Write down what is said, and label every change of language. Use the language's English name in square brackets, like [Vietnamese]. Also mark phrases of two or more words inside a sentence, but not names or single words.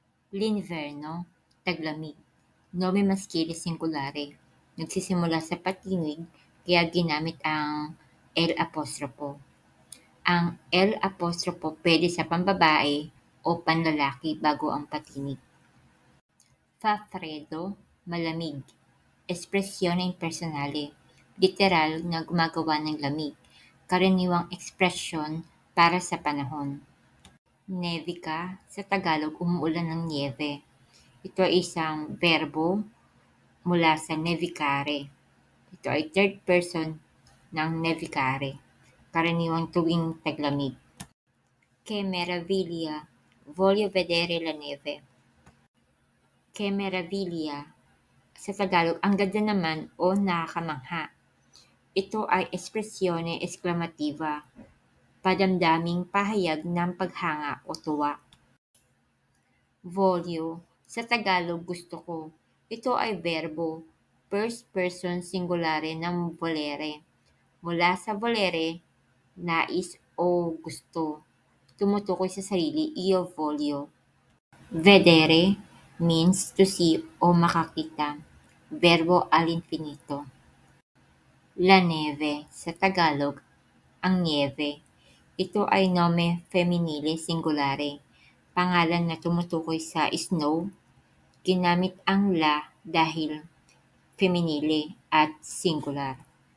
[Filipino] L'inverno, taglamig. [Italian] Nome maskile singulare. [Filipino] Nagsisimula sa patinig kaya ginamit ang [Italian] L apostrofo. [Filipino] Ang [Italian] L apostrofo [Filipino] pwede sa pambabae o panlalaki bago ang patinig. [Italian] Fa freddo, [Filipino] malamig. [Italian] Espresione impersonale. [Filipino] Literal na gumagawa ng lamig. Karaniwang ekspresyon para sa panahon. Nevica, sa Tagalog, umuulan ng nieve. Ito ay isang verbo mula sa nevicare. Ito ay third person ng nevicare. Karaniwang tuwing taglamig. [Italian] Che meraviglia, voglio vedere la neve. Che meraviglia, [Filipino] sa Tagalog, ang ganda naman o nakakamangha. Ito ay [Italian] espresione esklamativa, [Filipino] padamdaming pahayag ng paghanga o tuwa. Voglio, sa Tagalog, gusto ko. Ito ay verbo, [English] first person [Filipino] singulare ng volere. Mula sa volere, nais o gusto. Tumutukoy sa sarili, [Italian] io voglio. [Filipino] Vedere means [English] to see [Filipino] o makakita. [Italian] Verbo all'infinito. La neve, [Filipino] sa Tagalog, ang nieve. Ito ay [Italian] nome femminile singulare, [Filipino] pangalan na tumutukoy sa snow. Ginamit ang la dahil feminile at singular.